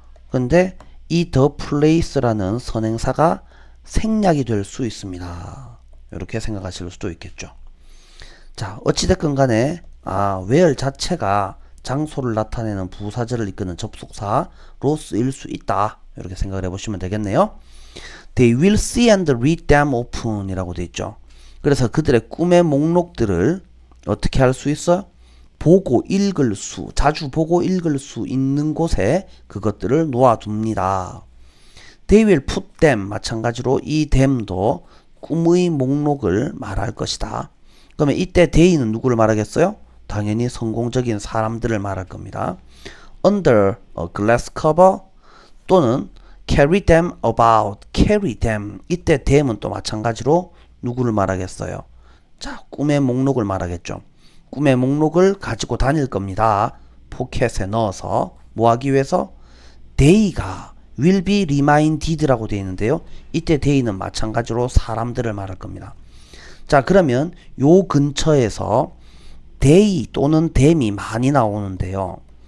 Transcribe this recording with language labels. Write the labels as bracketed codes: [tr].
[ko] 근데 이 the place라는 선행사가 생략이 될 수 있습니다. 이렇게 생각하실 수도 있겠죠. 자, 어찌됐건 간에 where 자체가 장소를 나타내는 부사절을 이끄는 접속사로 쓰일 수 있다. 이렇게 생각을 해보시면 되겠네요. [en] They will see and read them often [ko] 이라고 되어 있죠. 그래서 그들의 꿈의 목록들을 어떻게 할 수 있어요? 보고 읽을 수, 자주 보고 읽을 수 있는 곳에 그것들을 놓아둡니다. [en] They will put them, [ko] 마찬가지로 이 them도 꿈의 목록을 말할 것이다. 그러면 이때 they는 누구를 말하겠어요? 당연히 성공적인 사람들을 말할 겁니다. [en] Under a glass cover [ko] 또는 [en] carry them about, carry them. [ko] 이때 them은 또 마찬가지로 누구를 말하겠어요? 자, 꿈의 목록을 말하겠죠. 꿈의 목록을 가지고 다닐 겁니다. 포켓에 넣어서 뭐 하기 위해서? They가 [en] will be reminded [ko] 라고 되어 있는데요. 이때 they는 마찬가지로 사람들을 말할 겁니다. 자, 그러면 요 근처에서 they 또는 them이 많이 나오는데요.